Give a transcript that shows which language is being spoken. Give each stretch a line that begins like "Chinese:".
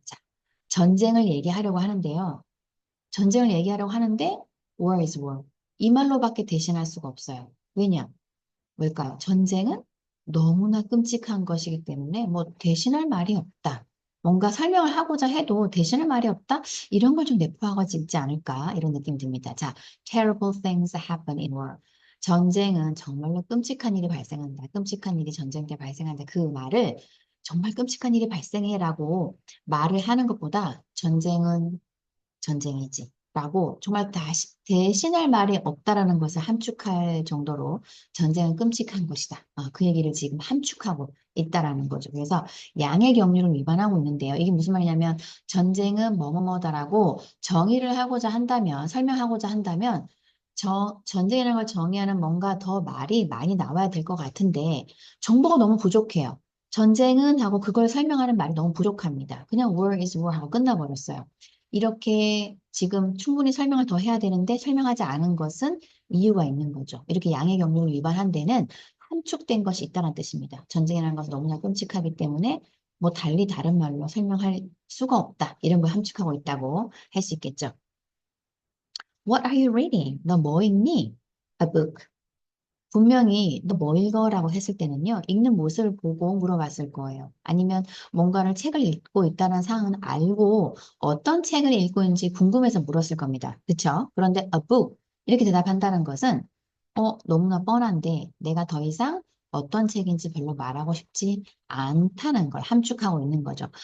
Korean: 자, 전쟁을 얘기하려고 하는데요. 전쟁을 얘기하려고 하는데
English: war is war.
Korean: 이 말로밖에 대신할 수가 없어요. 왜냐? 뭘까요? 전쟁은 너무나 끔찍한 것이기 때문에 뭐 대신할 말이 없다. 뭔가 설명을 하고자 해도 대신할 말이 없다? 이런 걸 좀 내포하고 있지 않을까? 이런 느낌이 듭니다. 자,
English: terrible things happen in war.
Korean: 전쟁은 정말로 끔찍한 일이 발생한다. 끔찍한 일이 전쟁 때 발생한다. 그 말을 정말 끔찍한 일이 발생해라고 말을 하는 것보다 전쟁은 전쟁이지. 라고 정말 다시 대신할 말이 없다라는 것을 함축할 정도로 전쟁은 끔찍한 것이다. 그 얘기를 지금 함축하고 있다라는 거죠. 그래서 양의 경륜을 위반하고 있는데요. 이게 무슨 말이냐면 전쟁은 뭐뭐뭐다라고 정의를 하고자 한다면 설명하고자 한다면 전쟁이라는 걸 정의하는 뭔가 더 말이 많이 나와야 될 것 같은데 정보가 너무 부족해요. 전쟁은 하고 그걸 설명하는 말이 너무 부족합니다. 그냥
English: war is war
Korean: 하고 끝나버렸어요. 이렇게 지금 충분히 설명을 더 해야 되는데 설명하지 않은 것은 이유가 있는 거죠. 이렇게 양의 경륜을 위반한 데는 함축된 것이 있다는 뜻입니다. 전쟁이라는 것은 너무나 끔찍하기 때문에 뭐 달리 다른 말로 설명할 수가 없다. 이런 걸 함축하고 있다고 할 수 있겠죠.
English: What are you reading?
Korean: 너 뭐 읽니?
English: A book.
Korean: 분명히 너 뭐 읽어라고 했을 때는요, 읽는 모습을 보고 물어봤을 거예요. 아니면 뭔가를 책을 읽고 있다는 사항은 알고 어떤 책을 읽고 있는지 궁금해서 물었을 겁니다. 그쵸? 그런데
English: a book
Korean: 이렇게 대답한다는 것은 너무나 뻔한데 내가 더 이상 어떤 책인지 별로 말하고 싶지 않다는 걸 함축하고 있는 거죠.